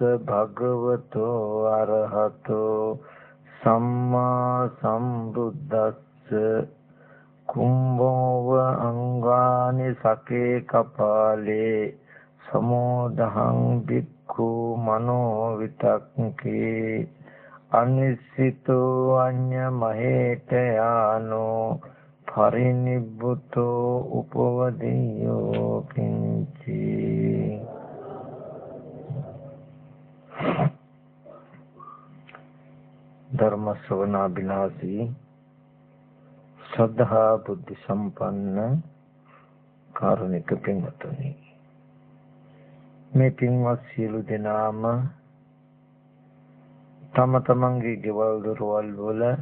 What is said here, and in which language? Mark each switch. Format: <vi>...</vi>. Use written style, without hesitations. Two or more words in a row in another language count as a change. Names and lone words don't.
<pi>භගවතු අරහතෝ සම්මා සම්බුද්දස්ස කුම්භෝව අංගානි සකේ කපාලේ සමෝදහං බික්ඛු මනෝ විතක්ඛේ අනිසිතෝ අඤ්ඤ මහේත යානෝ පරිනිබ්බුතෝ උපවදියෝ කිංචි.</pi> <si>ධර්ම ශ්‍රවණාබිලාසී ශ්‍රද්ධා බුද්ධ සම්පන්න කාරුණික පින්වත්නි, මේ පින්වත් සියලු දෙනාම තම තමන්ගේ ගෙවල් දොරවල් වල</si>